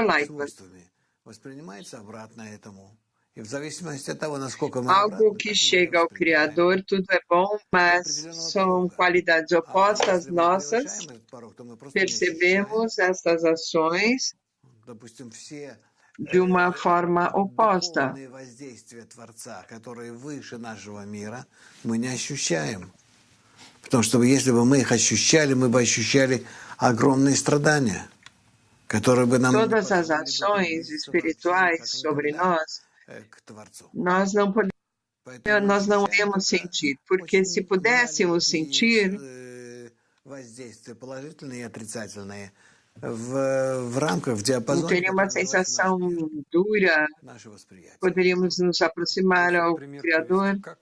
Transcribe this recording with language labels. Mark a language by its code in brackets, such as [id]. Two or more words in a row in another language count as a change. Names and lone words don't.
[pt] Lightman, algo que chega ao Criador, tudo é bom, mas são qualidades opostas nossas. Percebemos essas ações de uma forma oposta. [ru] Потому что если бы мы их ощущали, мы бы ощущали огромные страдания, которые бы нам... [pt] Todas as ações espirituais sobre nós, nós não podemos sentir, porque se pudéssemos sentir, teria uma sensação dura, poderíamos nos aproximar ao Criador.